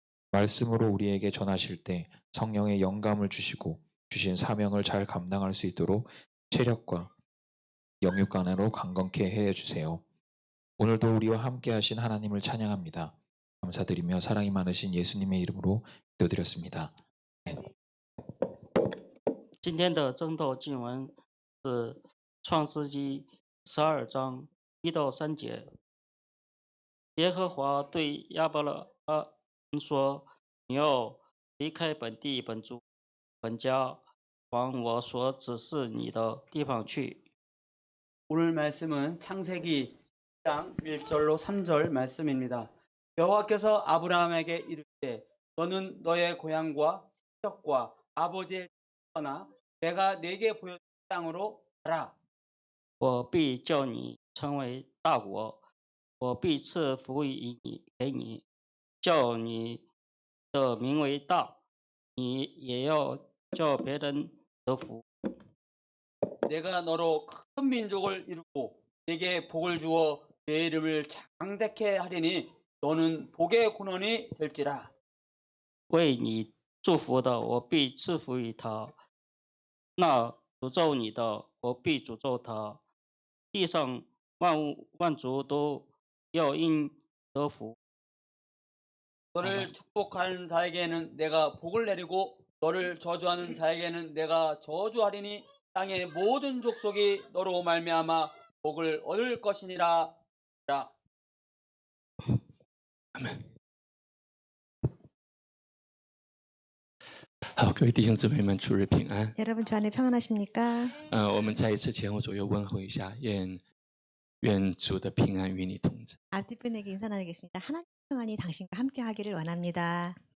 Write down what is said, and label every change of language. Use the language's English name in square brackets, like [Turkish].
[Korean] 말씀으로 우리에게 전하실 때 성령의 영감을 주시고 주신 사명을 잘 감당할 수 있도록 체력과 영육간으로 강건케 해 주세요. 오늘도 우리와 함께 하신 하나님을 찬양합니다. 감사드리며 사랑이 많으신 예수님의 이름으로 기도드렸습니다. [Chinese] 今天的征斗经文是创世纪12章1到3节。耶和华对亚伯拉罕说：“你要离开本地本族本家，往我所指示你的地方去。 [Korean] 오늘 말씀은 창세기 10장 1절로 3절 말씀입니다. 여호와께서 아브라함에게 이르시되 너는 너의 고향과 친척과 아버지의 집을 떠나 내가 네게 보여준 땅으로 가라. [Chinese] 我必叫你成为大国，我必赐福于你给你，叫你的名为大，你也要叫别人得福。 [Korean] 내가 너로 큰 민족을 이루고 네게 복을 주어 내 이름을 장대케 하리니 너는 복의 근원이 될지라. [Chinese] 为你祝福的，我必赐福于他；那诅咒你的，我必诅咒他。地上万族都要因得福。 [Korean] 너를 축복하는 자에게는 내가 복을 내리고 너를 저주하는 자에게는 내가 저주하리니 땅의 모든 족속이 너로 말미암아 복을 얻을 것이니라. [Chinese] 好，各位弟兄姊妹们，主日平安。 [Korean] 여러분 주 안에 평안하십니까? [Chinese] 我们再一次前后左右问候一下，愿主的平安与你同在。 [Korean] 앞뒷분에게 인사 나누겠습니다. 하나님 평안이 당신과 함께 하기를 원합니다.